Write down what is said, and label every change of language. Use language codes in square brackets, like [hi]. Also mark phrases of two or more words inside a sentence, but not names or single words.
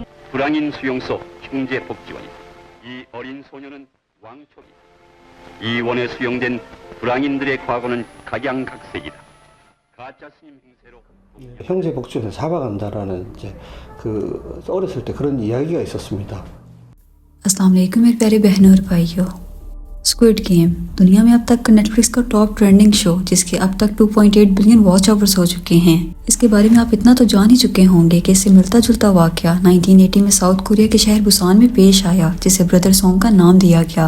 [ko] 불황인 수용소 형제복지원이다. 이 어린 소녀는 왕초기다. 이 원에 수용된 불황인들의 과거는 각양각색이다. 가짜 스님 행세로 형제복지원을 잡아간다라는 이제 어렸을 때 그런 이야기가 있었습니다. [ar] السلام عليكم [hi] मेरे प्यारे बहनों और भाइयों। स्क्विड गेम दुनिया में अब तक का नेटफ्लिक्स का [en] top trending show [hi] जिसके अब तक 2.8 बिलियन [en] watch hours [hi] हो चुके हैं। इसके बारे में आप इतना तो जान ही चुके होंगे कि इससे मिलता जुलता वाकया 1980 में साउथ कोरिया के शहर बुसान में पेश आया, जिसे ब्रदर सॉन्ग का नाम दिया गया।